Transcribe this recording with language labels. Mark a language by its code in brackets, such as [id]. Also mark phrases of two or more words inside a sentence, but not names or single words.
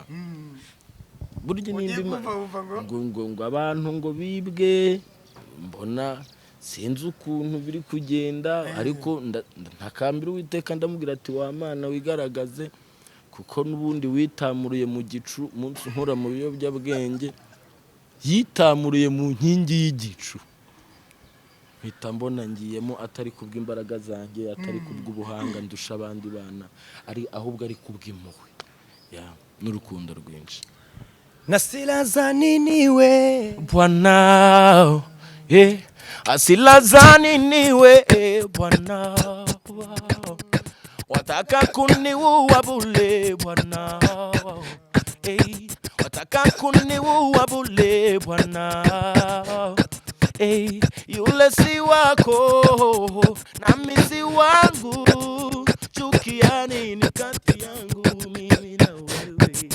[rw] Burya nimba ngo abantu ngo bibwe, mbona sinzi ukuntu biri kugenda, ariko ntakambira Uwiteka ndamubwira ati wa Mana wigaragaze, kuko nubundi witamuruye mu gicu munsi nkura mu biyobyabwenge, yitamuruye mu nkingi y'igicu. Mpita mbona ngiyemo atari kubw'imbaraga zanjye, atari kubw'ubuhanga ndusha abandi bana, ari ahubwo ari kubw'impuhwe n'urukundo rwinshi. [sw] Nasilaza niniwe Bwana, asilaza niniwe Bwana, wataka kuniua bure Bwana, wataka kuniua bure Bwana, yule si wako nami si wangu, chukia nini kati yangu mimi na wewe?